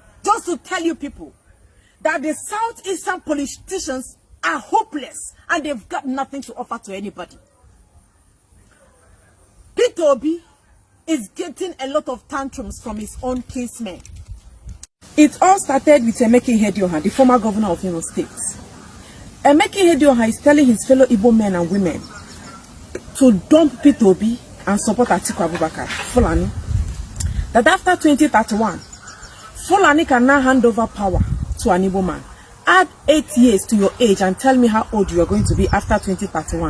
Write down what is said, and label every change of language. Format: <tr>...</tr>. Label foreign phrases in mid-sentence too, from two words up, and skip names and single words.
<en>Just to tell you people that the Southeastern politicians are hopeless and they've got nothing to offer to anybody. P2B is getting a lot of tantrums from his own kinsmen. It all started with Emeka Ihedioha, the former governor of Imo State. Emeka Ihedioha is telling his fellow Igbo men and women to dump P2B and support Atiku Abubakar, Fulani. That after 2031, Fulani can now hand over power to an Igbo man. Add 8 years to your age and tell me how old you are going to be after 2031.</en>